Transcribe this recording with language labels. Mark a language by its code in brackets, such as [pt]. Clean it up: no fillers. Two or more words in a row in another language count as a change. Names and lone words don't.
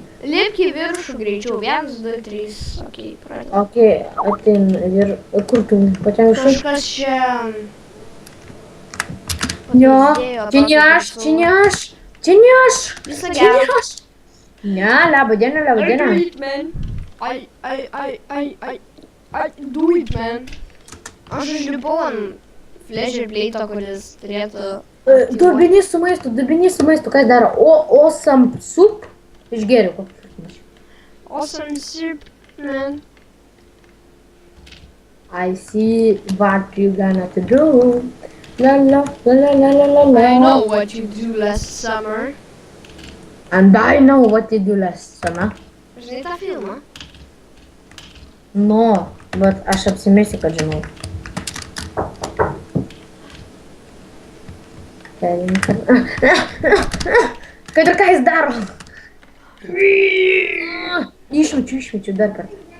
[lt] Lipk į viršų greičiau. 1, 2, 3. Ok, pradedam. Ok, atein ir kur tu pačiam viršų? Kažkas čia... Jo, pataisėjo čia ne aš. Visą gerą. Ne, laba diena. [en] Do it, man. I do it, man. [lt] Aš užlipau ant Fleischer Plate'o, kuris turėtų... Dubinys su maistu, kas daro? [en] Awesome soup? [lt] Išgeriu kokį. [en] Awesome soup, man. I see what you gonna to do. La. I know what you do last summer. And I know what you do last summer. [lt] Žinai tą filmą? No, bet aš apsimesiu, kad žinau. Kad ir ką jis daro? Išmečiu dar kartą.